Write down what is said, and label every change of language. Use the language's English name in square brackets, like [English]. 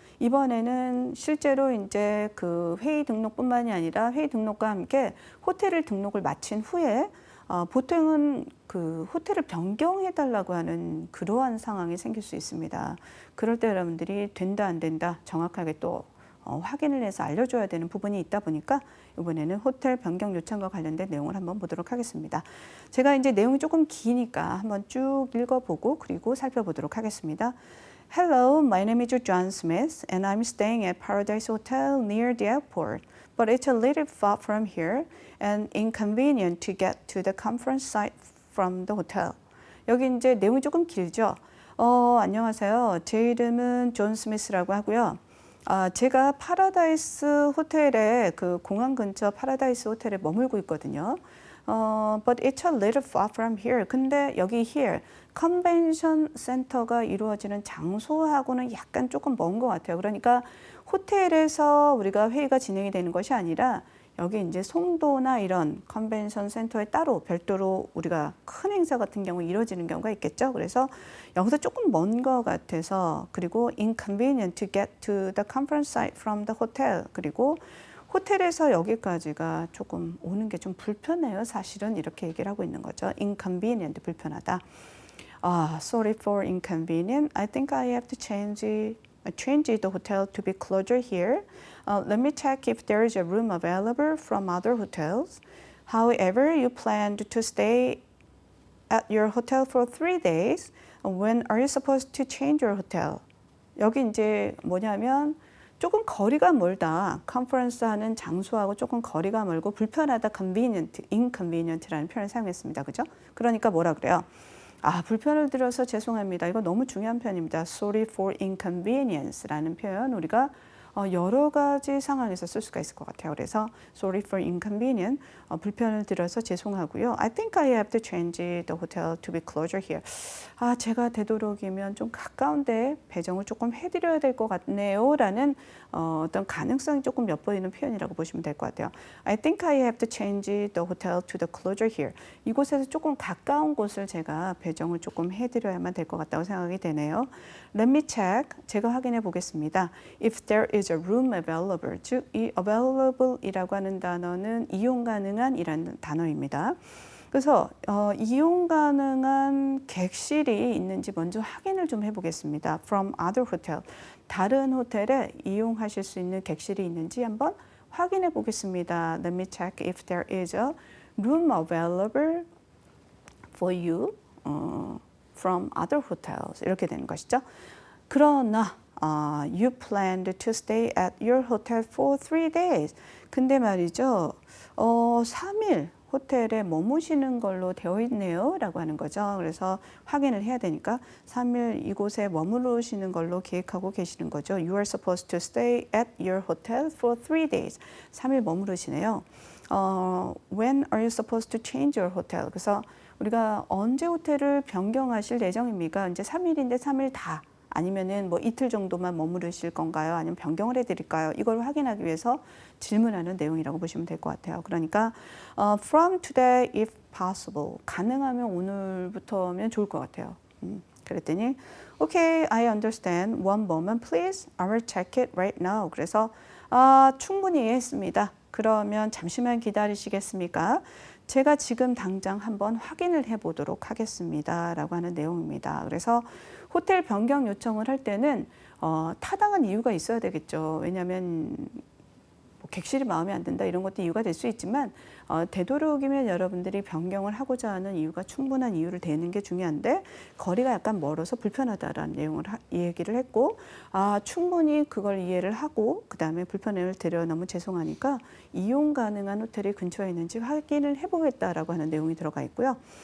[Korean] 이번에는 실제로 이제 그 회의 등록뿐만이 아니라 회의 등록과 함께 호텔을 등록을 마친 후에 보통은 그 호텔을 변경해 달라고 하는 그러한 상황이 생길 수 있습니다. 그럴 때 여러분들이 된다 안 된다 정확하게 또 확인을 해서 알려줘야 되는 부분이 있다 보니까 이번에는 호텔 변경 요청과 관련된 내용을 한번 보도록 하겠습니다. 제가 이제 내용이 조금 기니까 한번 쭉 읽어보고 그리고 살펴보도록 하겠습니다. [English] Hello, my name is John Smith and I'm staying at Paradise Hotel near the airport. But it's a little far from here and inconvenient to get to the conference site from the hotel. [Korean] 여기 이제 내용이 조금 길죠. 안녕하세요. 제 이름은 존 스미스라고 하고요. 제가 파라다이스 호텔에 그 공항 근처 파라다이스 호텔에 머물고 있거든요. [English] But it's a little far from here. [Korean] 근데 여기 here 컨벤션 센터가 이루어지는 장소하고는 약간 조금 먼 것 같아요. 그러니까 호텔에서 우리가 회의가 진행이 되는 것이 아니라 여기 이제 송도나 이런 컨벤션 센터에 따로 별도로 우리가 큰 행사 같은 경우 이루어지는 경우가 있겠죠. 그래서 여기서 조금 먼 것 같아서 그리고 [English] inconvenient to get to the conference site from the hotel [Korean] 그리고 호텔에서 여기까지가 조금 오는 게 좀 불편해요. 사실은 이렇게 얘기를 하고 있는 거죠. inconvenient 불편하다. [English] Sorry for inconvenient. I think I have to change the hotel to be closer here. Let me check if there is a room available from other hotels. However, you planned to stay at your hotel for 3 days. When are you supposed to change your hotel? [Korean] 여기 이제 뭐냐면 조금 거리가 멀다. 컨퍼런스 하는 장소하고 조금 거리가 멀고 불편하다. convenient, inconvenient라는 표현을 사용했습니다. 그죠? 그러니까 뭐라 그래요? 불편을 드려서 죄송합니다. 이거 너무 중요한 표현입니다. [English] Sorry for inconvenience [Korean] 라는 표현 우리가 여러 가지 상황에서 쓸 수가 있을 것 같아요. 그래서 [English] sorry for inconvenience, [Korean] 불편을 드려서 죄송하고요. [English] I think I have to change the hotel to be closer here. [Korean] 제가 되도록이면 좀 가까운데 배정을 조금 해드려야 될 것 같네요. 라는 어떤 가능성이 조금 엿보이는 표현이라고 보시면 될 것 같아요. [English] I think I have to change the hotel to the closer here. [Korean] 이곳에서 조금 가까운 곳을 제가 배정을 조금 해드려야만 될 것 같다고 생각이 되네요. [English] Let me check. [Korean] 제가 확인해 보겠습니다. [English] If there is a room available. [Korean] 즉, 이 available이라고 하는 단어는 이용 가능한 이라는 단어입니다. 그래서 이용 가능한 객실이 있는지 먼저 확인을 좀 해보겠습니다. [English] From other hotel. [Korean] 다른 호텔에 이용하실 수 있는 객실이 있는지 한번 확인해 보겠습니다. [English] Let me check if there is a room available for you from other hotels. [Korean] 이렇게 되는 것이죠. 그러나 [English] you planned to stay at your hotel for 3 days. [Korean] 근데 말이죠. 3일 호텔에 머무시는 걸로 되어 있네요. 라고 하는 거죠. 그래서 확인을 해야 되니까 3일 이곳에 머무르시는 걸로 계획하고 계시는 거죠. [English] You are supposed to stay at your hotel for 3 days. [Korean] 3일 머무르시네요. [English] When are you supposed to change your hotel? [Korean] 그래서 우리가 언제 호텔을 변경하실 예정입니까? 이제 3일인데 3일 다. 아니면은 뭐 이틀 정도만 머무르실 건가요? 아니면 변경을 해드릴까요? 이걸 확인하기 위해서 질문하는 내용이라고 보시면 될 것 같아요. 그러니까 [English] from today if possible. [Korean] 가능하면 오늘부터면 좋을 것 같아요. 그랬더니 [English] Okay, I understand. One moment please. I will check it right now. [Korean] 그래서 충분히 이해했습니다. 그러면 잠시만 기다리시겠습니까? 제가 지금 당장 한번 확인을 해보도록 하겠습니다. 라고 하는 내용입니다. 그래서 호텔 변경 요청을 할 때는 타당한 이유가 있어야 되겠죠. 왜냐하면 뭐 객실이 마음에 안 든다 이런 것도 이유가 될 수 있지만 되도록이면 여러분들이 변경을 하고자 하는 이유가 충분한 이유를 대는 게 중요한데 거리가 약간 멀어서 불편하다라는 내용을 얘기를 했고 충분히 그걸 이해를 하고 그 다음에 불편함을 드려 너무 죄송하니까 이용 가능한 호텔이 근처에 있는지 확인을 해보겠다라고 하는 내용이 들어가 있고요.